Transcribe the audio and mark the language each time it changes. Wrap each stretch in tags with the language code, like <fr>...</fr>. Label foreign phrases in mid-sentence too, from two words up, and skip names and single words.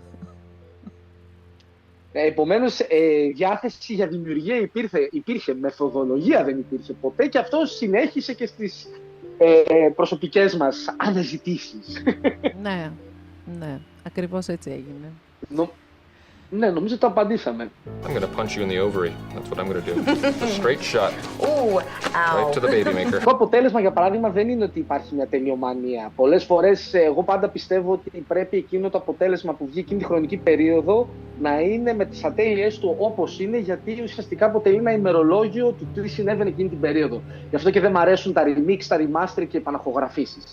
<el>Επομένως, διάθεση για δημιουργία υπήρχε, μεθοδολογία δεν υπήρχε ποτέ και αυτό συνέχισε και στις προσωπικές μας αναζητήσεις. Ναι, ακριβώς έτσι έγινε. Ναι, νομίζω το απαντήσαμε.</el> <en>I'm gonna punch you in the ovary. That's what I'm gonna do. A straight shot. Ooh, Right to the baby maker.</en> <el>Το αποτέλεσμα, για παράδειγμα, δεν είναι ότι υπάρχει μια ταινιομανία. Πολλές φορές, εγώ πάντα πιστεύω ότι πρέπει εκείνο το αποτέλεσμα που βγει εκείνη τη χρονική περίοδο να είναι με τις ατέλειες του όπως είναι, γιατί ουσιαστικά αποτελεί ένα ημερολόγιο του τι συνέβαινε εκείνη την περίοδο. Γι' αυτό και δεν μ' αρέσουν τα remix, τα remaster και οι επαναχογραφήσεις.</el>